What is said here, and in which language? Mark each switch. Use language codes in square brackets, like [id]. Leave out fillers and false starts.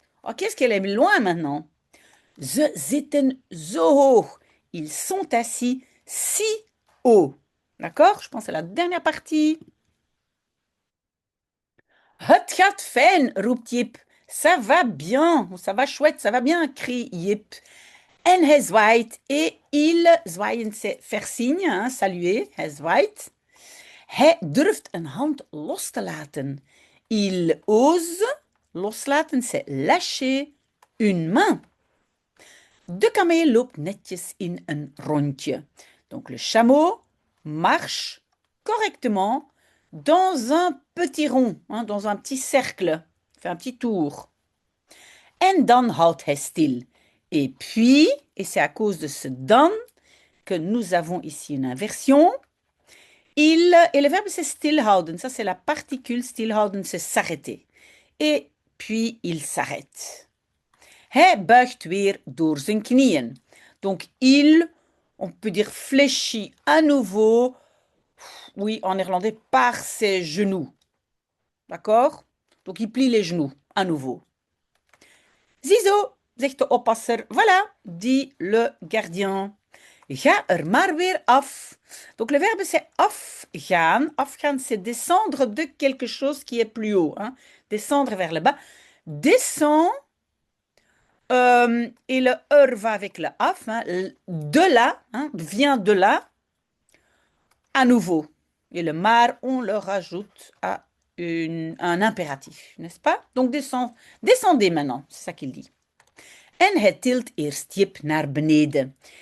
[fr] Oh, qu'est-ce qu'elle est loin maintenant? [nl] Ze zitten zo hoog. [fr] Ils sont assis si haut. D'accord? Je pense à la dernière partie. [nl] Het gaat fijn, roept Jip. [fr] Ça va bien, ça va chouette, ça va bien, crie Jip. [nl] En hij zwaait, [fr] et il, zwaaien c'est faire signe, hein, saluer, [nl] hij zwaait. Hij durft een hand los te laten. [fr] Il ose, loslaten c'est lâcher une main. [nl] De kameel loopt netjes in een rondje. [fr] Donc le chameau marche correctement dans un petit rond, hein, dans un petit cercle, fait un petit tour. [nl] En dan houdt hij stil. [fr] Et puis, et c'est à cause de ce dan que nous avons ici une inversion, et le verbe c'est stilhouden, ça c'est la particule stilhouden, c'est s'arrêter. Et puis il s'arrête. [nl] Hij buigt weer door zijn knieën. [fr] Donc il, on peut dire fléchit à nouveau, oui, en néerlandais, par ses genoux. D'accord? Donc il plie les genoux à nouveau. [nl] Ziezo, zegt de oppasser. [fr] Voilà, dit le gardien. [nl] Ga er maar weer af. [fr] Donc le verbe c'est afgaan. Afgaan c'est descendre de quelque chose qui est plus haut. Hein? Descendre vers le bas. Descend. Et le va avec le af. Hein? De là, hein? Vient de là. À nouveau. Et le maar, on le rajoute à un impératif, n'est-ce pas? Donc descendez maintenant, c'est ça qu'il dit. [nl] En hij tilt eerst Jip naar beneden.